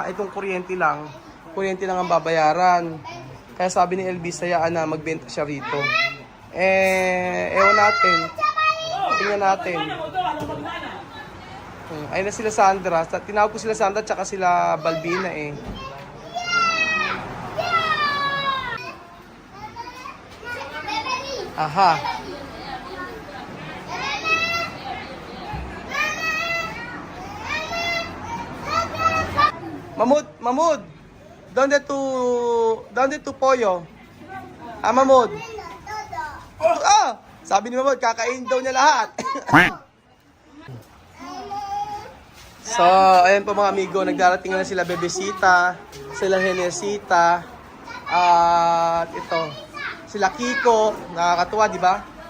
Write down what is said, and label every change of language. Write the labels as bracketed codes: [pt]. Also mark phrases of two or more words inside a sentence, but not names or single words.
[tl] Itong kuryente lang ang babayaran. Kaya sabi ni Elvis, sayaan na magbenta siya rito. Ewan natin. Tingnan natin. Ayun na sila Sandra. Tinawag ko sila Sandra tsaka sila Balbina Aha. Mahmoud. [es] ¿Dónde tu pollo? [tl] Mahmoud. Sabi ni Mahmoud, kakain daw niya lahat. So, ayan po mga amigo, nagdarating na sila Bebesita, sila Henesita, at ito, sila Kiko, nakakatuwa, di ba?